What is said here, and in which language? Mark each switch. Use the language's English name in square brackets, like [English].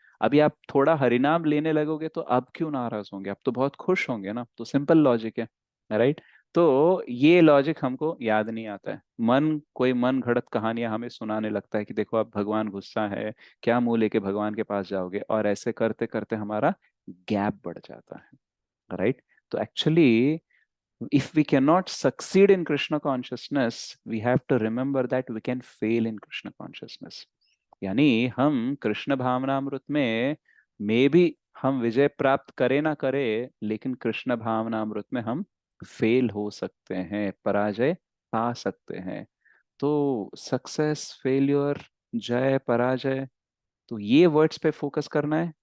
[Hindi] अभी आप थोड़ा हरिनाम लेने लगोगे तो अब क्यों नाराज होंगे, अब तो बहुत खुश होंगे ना। तो सिंपल लॉजिक है, राइट। तो ये लॉजिक हमको याद नहीं आता है। मन कोई मन घड़त कहानियां हमें सुनाने लगता है कि देखो अब भगवान गुस्सा है, क्या मुंह लेके भगवान के पास जाओगे, और ऐसे करते करते हमारा गैप बढ़ जाता है, राइट। [English] तो actually if we cannot succeed in Krishna consciousness, we have to remember that we can fail in Krishna consciousness. [Hindi] यानी हम कृष्ण भावनामृत में मे भी हम विजय प्राप्त करें ना करें, लेकिन कृष्ण भावनामृत में हम फेल हो सकते हैं, पराजय पा सकते हैं। तो सक्सेस, फेल्योर, जय, पराजय, तो ये वर्ड्स पे फोकस करना है?